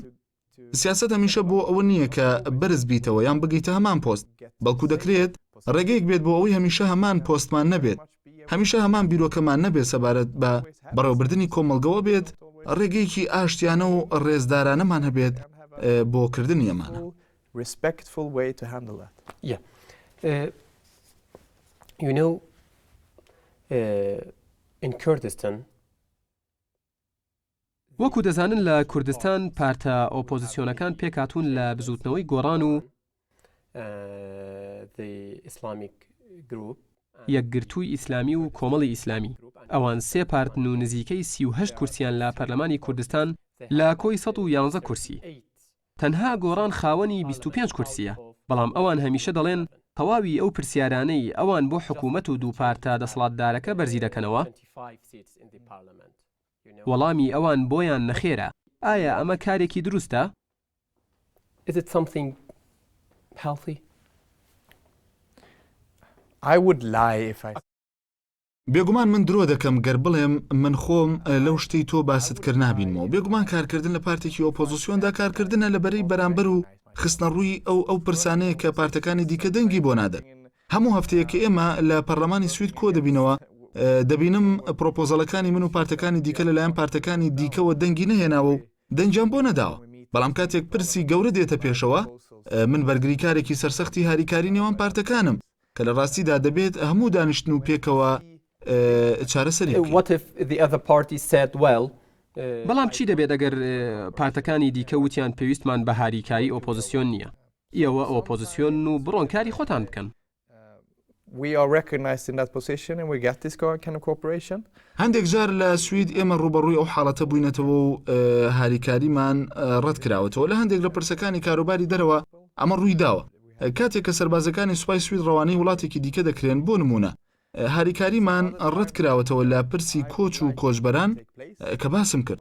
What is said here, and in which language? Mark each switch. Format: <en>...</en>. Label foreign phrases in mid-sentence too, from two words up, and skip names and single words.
<ckb>سیاست هەمیشە بۆ ئەوە نییە کە بەرز بیتەوە یان بگەیتە هەمان پۆست، بەڵکو دەکرێت ڕێگەیەک بێت بۆ ئەوەی هەمیشە هەمان پۆستمان نەبێت، هەمیشە هەمان بیرۆکەمان نەبێت سەبارەت بە بەڕێوەبردننی کۆمەڵگەوە بێت، ڕێگەیەکی ئاشتیانە و ڕێزدارانەمان هەبێت بۆ کردنی ئەمانە.</ckb> <en>Respectful way to handle that. Yeah. You know, in Kurdistan,</en> <ckb>وەکو دەزانن لە کوردستان پارتە ئۆپۆزیسیۆنەکان پێکاتون لە بزوتنەوەی گۆڕان و</ckb> <en>the Islamic group</en> <ckb>یەکگرتووی ئیسلامی و کۆمەڵی ئیسلامی ئەوان سێ پارتن و نزیکەی 38 کورسیان لە پەرلەمانی کوردستان لە کۆی 111 کورسی. تەنها گۆڕان خاوەنی 25 کورسیە، بەڵام ئەوان هەمیشە دەڵێن تەواوی ئەو پرسیارانەی ئەوان بۆ حکوومەت و دوو پارتە دەسەڵاتدارەکە بەرزی دەکەنەوە. وەڵامی ئەوان بۆیان نەخێرە. ئایا ئەمە کارێکی دروستە؟</ckb> <en>Is it something healthy? I would lie if I.</en> <ckb>بێگومان من درۆ دەکەم گەر بڵێم من خۆم لەو شتەی تۆ باست کرد نابینمەوە. بێگومان کارکردن لە پارتێکی ئۆپۆزیسیۆندا کارکردنە لەبەرەی بەرامبەر و خستنە ڕووی ئەو پرسانەیە کە پارتەکانی دیکە دەنگی بۆ نادەن. هەموو هەفتەیە کە ئێمە لە پەرلەمانی سوید کۆ دەبینەوە دەبینم پرۆپۆزەڵەکانی من و پارتەکانی دیکە لەلایەن پارتەکانی دیکەوە دەنگی نەهێناوە و دەنجیان بۆ نەداوە. بەڵام کاتێک پرسی گەورە دێتە پێشەوە من بەرگریکارێکی سەرسەختی هاریکاری نێوان پارتەکانم کە لە ڕاستیدا دەبێت هەموو دانیشتن و پێکەوە چارەسەری بکەین.</ckb> <en>What if the other party said, well,</en> <ckb>بەڵام چی دەبێت ئەگەر پارتەکانی دیکە وتیان پێویستمان بە هاریکاری ئۆپۆزیسیۆن نییە؟ ئێوە ئۆپۆزیسیۆن و بڕۆنکاری خۆتان بکەن.</ckb> <en>We are recognized in that position and we get this kind of cooperation.</en> <ckb>هەندێک جار لە سوید ئێمە ڕوبەڕووی ئەو حاڵەتە بووینەتەوە و هاریکاریمان ڕەت کراوەتەوە لە هەندێک لە پرسەکانی کاروباری دەرەوە ئەمە ڕووی داوە. کاتێک کە سەربازەکانی سوپای سوید ڕەوانەی وڵاتێکی دیکە دەکرێن بۆ نمونە هاریکاریمان ڕەت کراوەتەوە لە پرسی کۆچ و کۆچبەران کە باسم کرد.</ckb>